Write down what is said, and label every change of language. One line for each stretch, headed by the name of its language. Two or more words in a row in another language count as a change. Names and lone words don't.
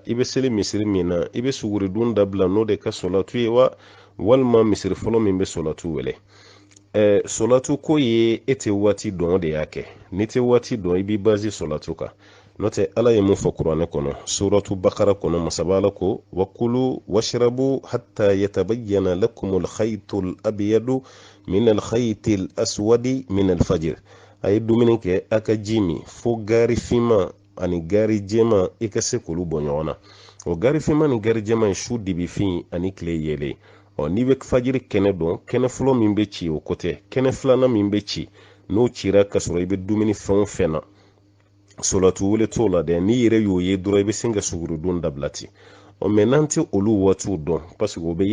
Bambara: i bɛ seli misiri min na i bɛ suguri dun dabila n'o de ka solatu ye wa walima misiri fɔlɔ min bɛ solatu wele solatu ko ye e tɛ waati dɔn o de y'a kɛ n'i tɛ waati dɔn i b'i bazi solatu kan n'o tɛ ala ye mun fɔ kuranɛ kɔnɔ suratu bakara kɔnɔ masabala ko
Arabic: وكلوا واشربوا حتى يتبين لكم الخيط الأبيض من الخيط الأسود من الفجر
Bambara: a ye dumuni kɛ a ka ji min fo gari finma ani gari jɛma i ka se k'olu bɔ ɲɔgɔn na o gari finma ni gari jɛma ye su dibifin ani tile yelen n'i bɛ fajiri kɛnɛ dɔn kɛnɛ fɔlɔ min bɛ ci o kɔtɛ kɛnɛ filanan min bɛ ci n'o cira ka sɔrɔ i bɛ dumuni fɛn o fɛn na solatu wele t'o la dɛ n'i yɛrɛ y'o ye dɔrɔn i bɛ sin ka sugurudon dabila ten mɛ n'an tɛ olu waatiw dɔn
French: parce que
Bambara: o bɛ